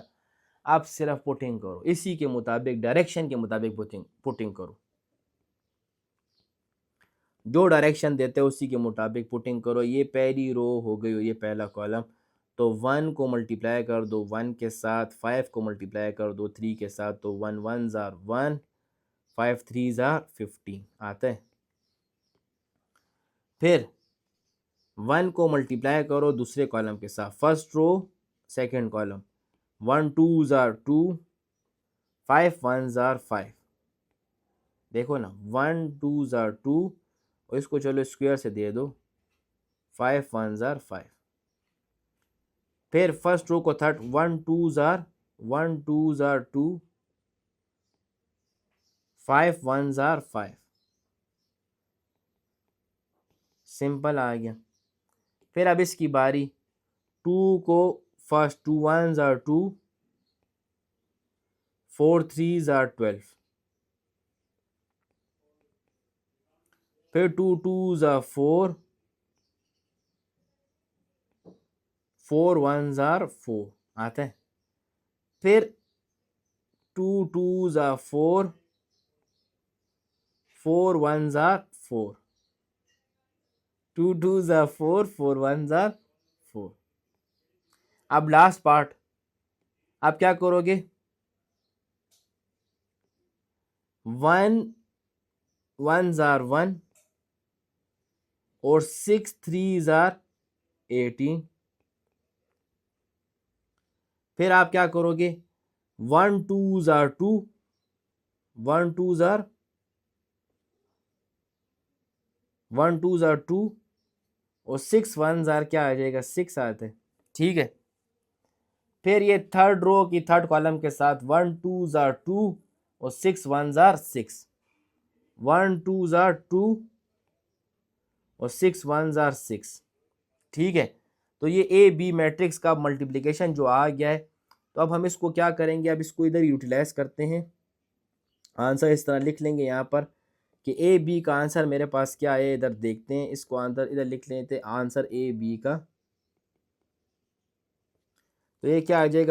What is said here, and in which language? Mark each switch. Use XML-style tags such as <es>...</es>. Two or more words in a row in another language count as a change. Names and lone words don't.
<hi>आप सिर्फ पुटिंग करो, इसी के मुताबिक डायरेक्शन के मुताबिक पुटिंग करो, जो डायरेक्शन देते हो उसी के मुताबिक पुटिंग करो। ये पहली रो हो गई, ये पहला कॉलम, तो 1 को मल्टीप्लाई कर दो 1 के साथ, 5 को मल्टीप्लाई कर दो 3 के साथ, तो</hi> <en>1 1s are 1, 5 3s are 15</en> <hi>आता है। फिर 1 को मल्टीप्लाई करो दूसरे कॉलम के साथ, फर्स्ट रो सेकंड कॉलम,</hi> <en>1 2s are 2, 5 1s are 5।</en> <hi>देखो ना</hi> <en>1 2s are 2</en> <hi>और इसको चलो स्क्वायर से दे दो,</hi> <en>5 1s are 5।</en> <hi>फिर फर्स्ट रो को थर्ड,</hi> <en>1 2s are 2, 5 1s are 5।</en> <hi>सिंपल आ गया। फिर अब इसकी बारी, 2 को फर्स्ट,</hi> <en>2 1s are 2, 4 3s are 12,</en> <hi>फिर</hi> <en>2 2s are 4, 4 1s are 4</en> <hi>आता है।</hi> <en>फिर 2 2s are 4, 4 1s are 4, 2 2s are 4, 4 1s are 4।</en> <hi>अब लास्ट पार्ट, आप क्या करोगे?</hi> <en>1 1s are 1 और 6 3s are 18।</en> <hi>फिर आप क्या करोगे?</hi> <en>1 2s are 2, 1 2s are 2 और 6 1s are</en> <hi>क्या आ जाएगा? 6 आते हैं, ठीक है। फिर ये थर्ड रो की थर्ड कॉलम के साथ</hi> <en>1 2s are 2</en> <hi>और</hi> <en>6 1s are 6, 1 2s are 2</en> <hi>और</hi> <en>6 1s are 6,</en> <hi>ठीक है। तो ये ए बी मैट्रिक्स का मल्टीप्लिकेशन जो आ गया है, तो अब हम इसको क्या करेंगे? अब इसको इधर यूटिलाइज करते हैं। आंसर इस तरह लिख लेंगे यहाँ पर कि ए बी का आंसर मेरे पास क्या है, इधर देखते हैं। इसको आंसर इधर लिख लेते, आंसर ए बी का, तो ये क्या आ जाएगा?</hi>